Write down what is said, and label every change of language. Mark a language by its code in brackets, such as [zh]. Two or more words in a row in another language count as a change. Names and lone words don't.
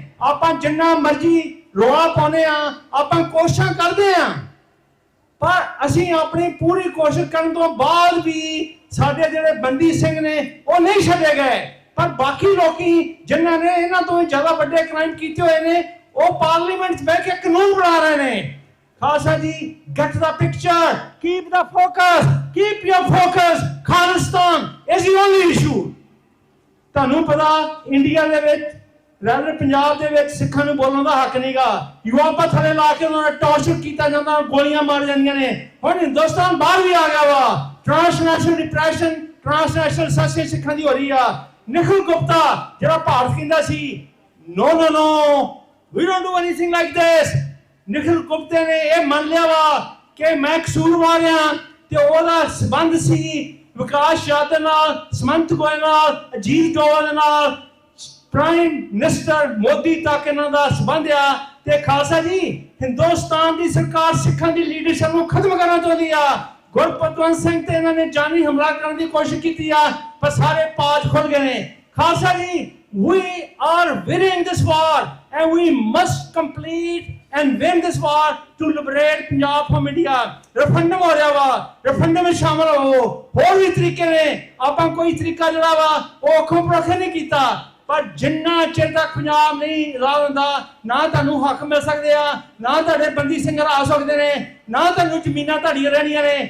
[pa] ਆਪਾਂ ਜਿੰਨਾ ਮਰਜ਼ੀ ਰੌਲਾ ਪਾਉਂਦੇ ਆ, ਆਪਾਂ ਕੋਸ਼ਿਸ਼ਾਂ ਕਰਦੇ ਆ, ਪਰ ਅਸੀਂ ਆਪਣੀ ਪੂਰੀ ਕੋਸ਼ਿਸ਼ ਕਰਨ ਤੋਂ ਬਾਅਦ ਵੀ ਸਾਡੇ ਜਿਹੜੇ ਬੰਦੀ ਸਿੰਘ ਨੇ ਉਹ ਨਹੀਂ ਛੱਡੇ ਗਏ। ਪਰ ਬਾਕੀ ਲੋਕੀ ਜਿਨ੍ਹਾਂ ਨੇ ਇਹਨਾਂ ਤੋਂ ਜ਼ਿਆਦਾ ਵੱਡੇ ਕ੍ਰਾਈਮ ਕੀਤੇ ਹੋਏ ਨੇ ਉਹ ਪਾਰਲੀਮੈਂਟ 'ਚ ਬਹਿ ਕੇ ਕਾਨੂੰਨ ਬਣਾ ਰਹੇ ਨੇ। ਖਾਲਸਾ ਜੀ [en] get the picture, keep the focus, keep your focus. ਖਾਲਿਸਤਾਨ is the only issue. [pa] ਤੁਹਾਨੂੰ ਪਤਾ ਇੰਡੀਆ ਦੇ ਵਿੱਚ ਰਹਿੰਦੇ ਪੰਜਾਬ ਦੇ ਵਿੱਚ ਸਿੱਖਾਂ ਨੂੰ ਬੋਲਣ ਦਾ ਹੱਕ ਨਹੀਂਗਾ। ਯੂਆਪਾ ਥੱਲੇ ਲਾ ਕੇ ਉਹਨਾਂ ਨੂੰ ਟੌਰਚਰ ਕੀਤਾ ਜਾਂਦਾ, ਗੋਲੀਆਂ ਮਾਰ ਜਾਂਦੀਆਂ ਨੇ। ਹੁਣ ਹਿੰਦੁਸਤਾਨ ਬਾਹਰ ਵੀ ਆ ਗਿਆ ਵਾ। [en] transnational depression, transnational session [pa] ਸਿੱਖਾਂ ਦੀ ਹੋ ਰਹੀ ਆ। ਨਿਖਿਲ ਗੁਪਤਾ ਜਿਹੜਾ ਭਾਰਤ ਕਹਿੰਦਾ ਸੀ [en] no no no we don't do anything like this, [pa] ਨਿਖਿਲ ਗੁਪਤੇ ਨੇ ਇਹ ਮੰਨ ਲਿਆ ਵਾ ਕਿ ਮੈਂ ਕਸੂਰਵਾਰ ਆ ਤੇ ਉਹਦਾ ਸੰਬੰਧ ਸੀ ਵਿਕਾਸ ਯਾਦਵ ਨਾਲ, ਸਮੰਤ ਗੋਇਲ ਨਾਲ, ਅਜੀਤ ਡੋਵਾਲ ਦੇ ਨਾਲ, [en] prime minister [pa] ਮੋਦੀ ਤੱਕ ਇਹਨਾਂ ਦਾ ਸੰਬੰਧ ਆ। ਤੇ ਖਾਲਸਾ ਜੀ ਹਿੰਦੁਸਤਾਨ ਦੀ ਸਰਕਾਰ ਸਿੱਖਾਂ ਦੀ ਲੀਡਰਸ਼ਿਪ ਨੂੰ ਖਤਮ ਕਰਨਾ ਚਾਹੁੰਦੀ ਆ। ਗੁਰਪਤਵੰਤ ਸਿੰਘ ਤੇ ਇਹਨਾਂ ਨੇ ਜਾਨੀ ਹਮਲਾ ਕਰਨ ਦੀ ਕੋਸ਼ਿਸ਼ ਕੀਤੀ ਆ, ਪਰ ਸਾਰੇ ਪਾਜ ਖੁੱਲ ਗਏ ਨੇ। ਖਾਲਸਾ ਜੀ [en] we are winning this war and we must complete and win this war to liberate Punjab from India. [pa] referendum ਹੋ ਰਿਹਾ ਵਾ, referendum ਵਿੱਚ ਸ਼ਾਮਲ ਹੋ। ਹੋਰ ਵੀ ਤਰੀਕੇ ਨੇ, ਆਪਾਂ ਕੋਈ ਤਰੀਕਾ ਜਿਹੜਾ ਵਾ ਉਹ ਅੱਖੋਂ ਪਰੋਖੇ ਨਹੀਂ ਕੀਤਾ, ਪਰ ਜਿੰਨਾ ਚਿਰ ਤੱਕ ਪੰਜਾਬ ਨਹੀਂ ਆਜ਼ਾਦ ਹੁੰਦਾ ਨਾ ਤੁਹਾਨੂੰ ਹੱਕ ਮਿਲ ਸਕਦੇ ਆ, ਨਾ ਤੁਹਾਡੇ ਬੰਦੀ ਸਿੰਘ ਆ ਸਕਦੇ ਨੇ, ਨਾ ਤੁਹਾਨੂੰ ਜ਼ਮੀਨਾਂ ਤੁਹਾਡੀਆਂ ਰਹਿਣੀਆਂ ਨੇ।